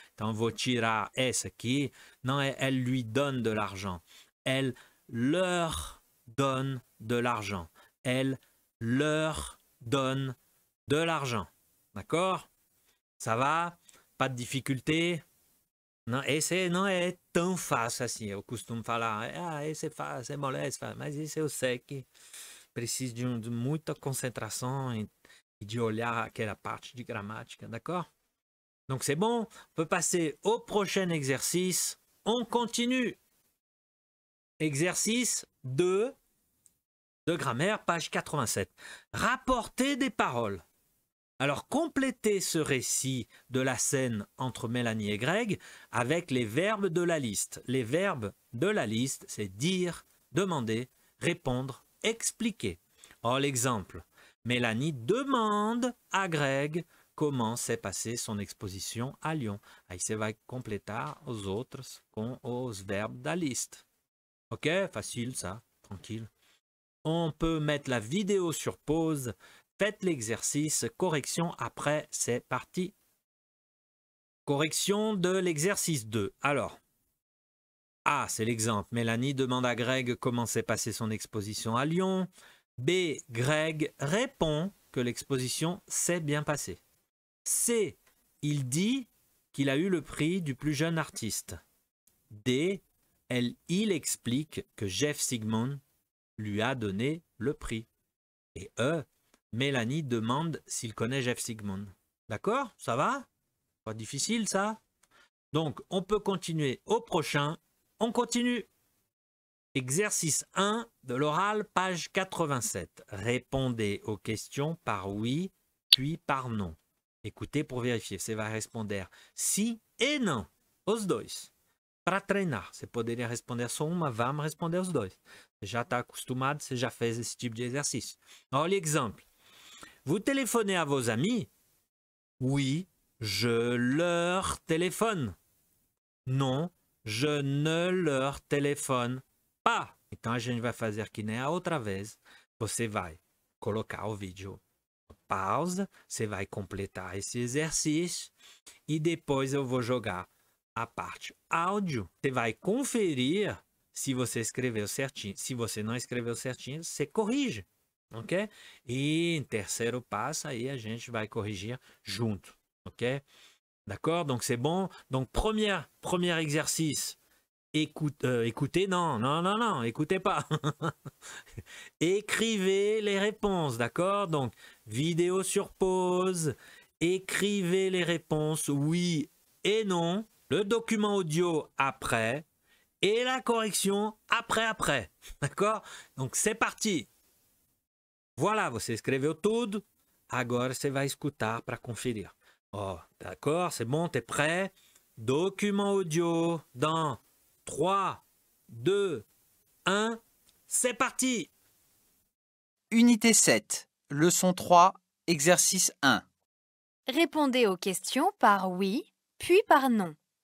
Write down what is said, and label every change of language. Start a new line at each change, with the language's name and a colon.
Portuguese: Então vou tirar essa aqui.
French: Non, elle lui donne de l'argent. Elle leur donne de l'argent. Elle leur donne de l'argent. D'accord? Ça va? Pas de difficulté?
Portuguese: Não, esse não é tão fácil assim. Eu costumo falar, esse é fácil, é moleque, mas esse eu sei que precisa de muita concentração e de olhar aquela parte de gramática, d'accord?
French: Donc c'est bon, on peut passer au prochain exercice. On continue. Exercice 2 de grammaire, page 87. Rapporter des paroles. Alors, complétez ce récit de la scène entre Mélanie et Greg avec les verbes de la liste. Les verbes de la liste, c'est dire, demander, répondre, expliquer. Or, l'exemple, Mélanie demande à Greg comment s'est passée son exposition à Lyon.
Portuguese: Aí você vai completar os outros com os verbes da liste.
French: Ok? Facile ça, tranquille. On peut mettre la vidéo sur pause. Faites l'exercice, correction après, c'est parti. Correction de l'exercice 2. Alors, A, c'est l'exemple. Mélanie demande à Greg comment s'est passée son exposition à Lyon. B, Greg répond que l'exposition s'est bien passée. C, il dit qu'il a eu le prix du plus jeune artiste. D, il explique que Jeff Sigmund lui a donné le prix. Et E, Mélanie demande s'il connaît Jeff Sigmund. D'accord? Ça va? Pas difficile ça? Donc, on peut continuer au prochain. On continue. Exercice 1 de l'oral, page 87. Répondez aux questions par oui, puis par non. Écoutez pour vérifier.
Portuguese: Você vai responder sim e não. Os dois. Para treinar. Você poderia responder só uma, vamos responder os dois. Você já está acostumado, você já fez esse tipo de exercício. Olha o exemplo.
French: Vous téléphonez à vos amis? Oui, je leur téléphone. Non, je ne leur téléphone pas.
Portuguese: Então a gente vai fazer que nem a outra vez. Você vai colocar o vídeo pausa, você vai completar esse exercício e depois eu vou jogar a parte áudio. Você vai conferir se você escreveu certinho. Se você não escreveu certinho, você corrige. Ok? E em terceiro passo, aí a gente vai corrigir junto.
French: Ok? D'accord? Donc c'est bon. Donc premier exercice. Écoutez, non, écoutez pas. Écrivez les réponses, d'accord? Donc vidéo sur pause. Écrivez les réponses oui et non. Le document audio après. Et la correction après. D'accord? Donc c'est parti.
Portuguese: Voilà, você escreveu tudo. Agora você vai escutar para conferir.
French: Oh, d'accord, c'est bon, t'es prêt? Document audio dans 3, 2, 1. C'est parti! Unité 7, leçon 3, exercice 1. Répondez aux questions par oui, puis par non.